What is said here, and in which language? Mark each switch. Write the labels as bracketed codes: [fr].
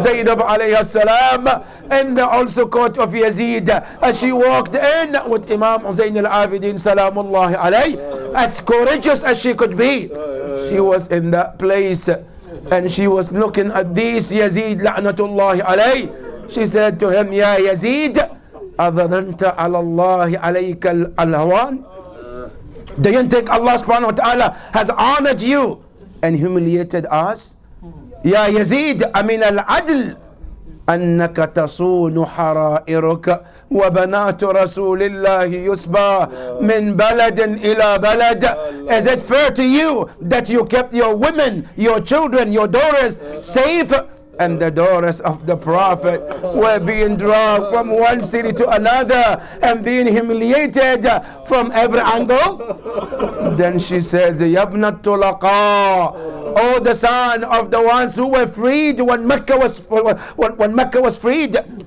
[en] Zainab alayhi salam, in the also court of Yazid, as she walked in with Imam Hussain al-Abidin salamullahi alayhi, as courageous as she could be. She was in that place and she was looking at this Yazid la'natullahi alayhi. She said to him, Ya Yazid, [ar] أظننت على الله عليك الهوان? [en] Do you think Allah subhanahu wa ta'ala has honored you and humiliated us? [ar] يا يزيد أمن العدل أنك تصون حرائرك وبنات رسول الله يسبى من بلد إلى بلد. [en] Is it fair to you that you kept your women, your children, your daughters safe, and the daughters of the Prophet were being dragged from one city to another and being humiliated from every angle? Then she says, Yabna Tulaqa, oh, the son of the ones who were freed when Mecca was freed.